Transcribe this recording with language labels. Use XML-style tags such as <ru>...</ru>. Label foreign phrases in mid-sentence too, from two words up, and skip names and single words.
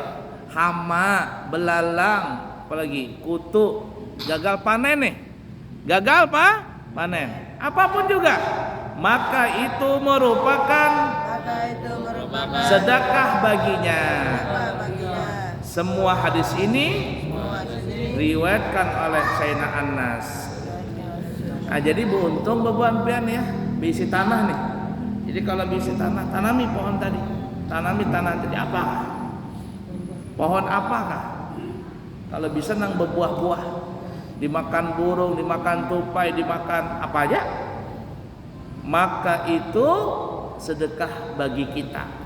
<id>Hama, belalang, apalagi kutu, gagal panen nih. Gagal panen. Apapun juga, maka itu merupakan sedekah baginya. Semua hadis ini riwayatkan oleh Sayyidina Anas.</id> <bjn>Nah, jadi beruntung bebuan pian ya, bisi tanah nih. Jadi kalau bisi tanah, tanami pohon tadi.</bjn> <id>Tanami tanah tadi apa? Pohon apakah? Kalau bisa nang berbuah-buah, dimakan burung, dimakan tupai, dimakan apa aja, maka itu sedekah bagi kita.</id>